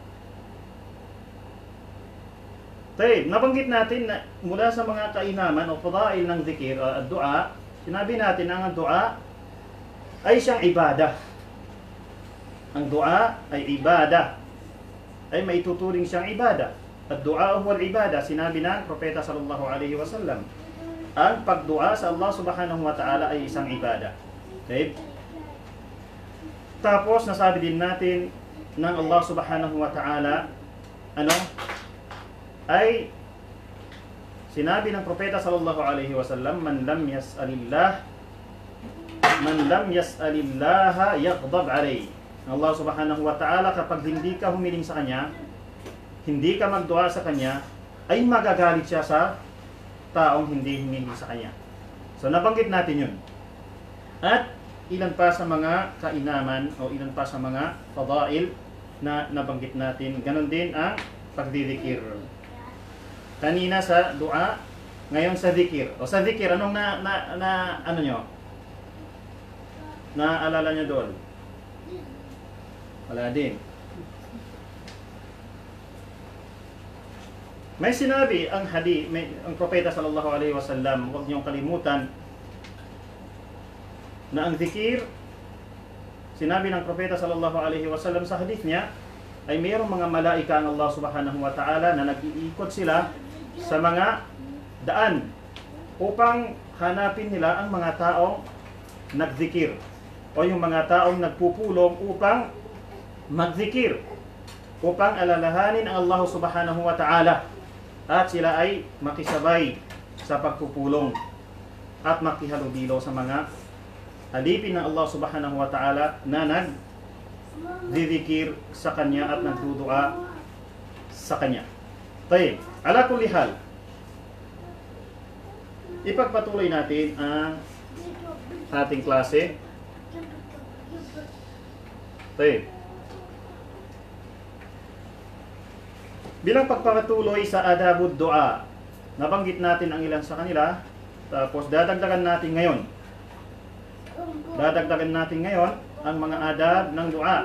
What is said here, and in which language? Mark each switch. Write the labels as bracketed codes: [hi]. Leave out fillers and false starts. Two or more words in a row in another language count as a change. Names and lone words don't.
[tl] Tayo, nabanggit natin na mula sa mga kainaman o fadail ng zikir o dua, sinabi natin ang dua ay siyang ibadah. Ang dua ay ibadah. Ay may tuturing siyang ibadah. [ar] الدعاء هو العبادة. [tl] Sinabi ng Propeta [ar] صلى الله عليه وسلم, [tl] ang pagdua sa Allah [ar] سبحانه وتعالى [tl] ay isang ibadah. Okay? Tapos nasabi din natin ng Allah [ar] سبحانه وتعالى [tl] ay sinabi ng Propeta [ar] صلى الله عليه وسلم, من لم يسأل الله يغضب عليه. الله سبحانه وتعالى, [tl] kapag hindi ka humiling sa Kanya, hindi ka magdua sa Kanya, ay magagalit siya sa taong hindi humiling sa Kanya. So nabanggit natin yun. At ilan pa sa mga kainaman o ilan pa sa mga fadail na nabanggit natin. Ganon din ang pagdidikir. Kanina sa dua, ngayon sa dikir. O sa dikir, anong ano nyo? Naalala nyo doon? Wala din. May sinabi ang ang Propeta [ar] صلى الله عليه وسلم, [tl] huwag niyong kalimutan na ang zikir, sinabi ng Propeta [ar] صلى الله عليه وسلم [tl] sa hadith niya, ay mayroong mga malaika ang Allah [ar] سبحانه وتعالى [tl] na nag-iikot sila sa mga daan upang hanapin nila ang mga taong nagzikir o yung mga taong nagpupulong upang magzikir, upang alalahanin ang Allah [ar] سبحانه وتعالى [tl] at sila ay makisabay sa pagpupulong at makihalubilo sa mga alipin ng Allah [ar] سبحانه وتعالى [tl] na nagzikir sa Kanya at nagdudua sa Kanya. Tayo, [ar] على كل حال, [tl] ipagpatuloy natin ang ating klase. Tayo, bilang pagpapatuloy sa [ar] آداب الدعاء, [tl] nabanggit natin ang ilan sa kanila, tapos dadagdagan natin ngayon ang mga adab ng dua.